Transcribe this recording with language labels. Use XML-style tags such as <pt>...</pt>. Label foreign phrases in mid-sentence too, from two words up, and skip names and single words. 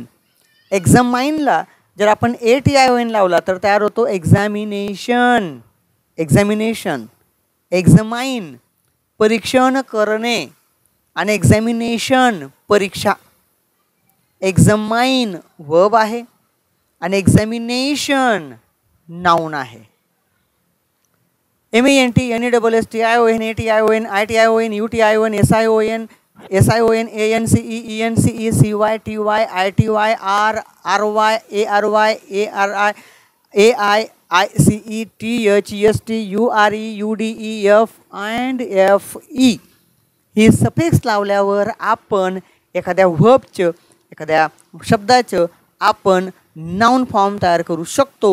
<mr>एक्झामाइनला जर आपण ATION लावला तर तयार होतो एक्झामिनेशन. एक्झामाइन परीक्षण करणे आणि एक्झामिनेशन परीक्षा. एक्झामाइन वर्ब आहे आणि एक्झामिनेशन नाउन आहे.</mr> <en>MENT, NESS, TION, ATION, ITION, UTION, SION, ANCE, ENCE, CY, TY, ITY, RY, ARY, AI, ICE, THEST, URE, UDE, and FE</en> <mr>ही सफिक्स लावल्यावर आपण एखाद्या व्हर्बचं, एखाद्या शब्दाचं आपण</mr> <en>noun form</en> <mr>तयार करू शकतो.</mr>